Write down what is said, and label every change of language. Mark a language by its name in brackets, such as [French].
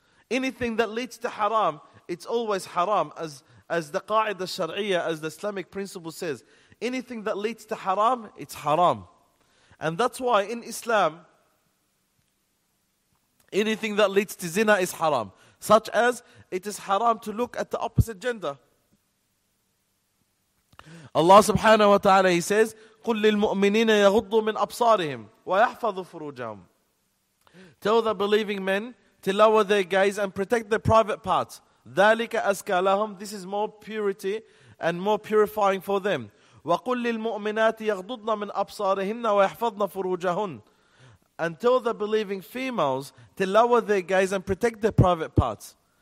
[English] Anything that leads to haram, it's always haram, as the Qa'idah Shar'iyah, as the Islamic principle says. Anything that leads to haram, it's haram. And that's why in Islam, anything that leads to zina is haram. Such as, it is haram to look at the opposite gender. [Arabic] Allah subhanahu wa ta'ala, [English] He says, [Arabic] قُلْ لِلْمُؤْمِنِينَ يَغُضُّوا مِنْ أَبْصَارِهِمْ وَيَحْفَظُوا فُرُوجَهُمْ. [English] Tell the believing men to lower their gaze and protect their private parts. [Arabic] ذَلِكَ أَزْكَى لَهُمْ. [English] This is more purity and more purifying for them. [Arabic] وَقُلْ لِلْمُؤْمِنَاتِ يَغْضُضْنَ مِنْ أَبْصَارِهِنَّ وَيَحْفَظْنَ فُرُوجَهُنَّ. [English] And tell the believing females to lower their gaze and protect their private parts.